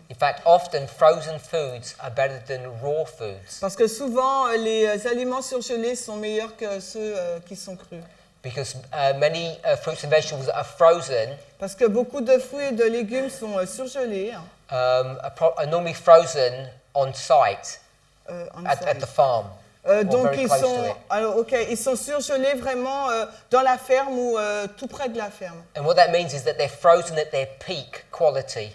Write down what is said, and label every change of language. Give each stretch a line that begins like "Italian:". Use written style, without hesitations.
English: In fact, often frozen foods are better than raw foods
French: Parce que souvent, les aliments surgelés sont meilleurs que ceux qui sont crus.
English: because many fruits and vegetables that are frozen
French: Parce que beaucoup de fruits et de légumes sont surgelés
English: are normally frozen on site at the farm.
French: donc
English: very close to it.
French: ils sont surgelés vraiment dans la ferme ou tout près de la ferme.
English: And what that means is that they're frozen at their peak quality.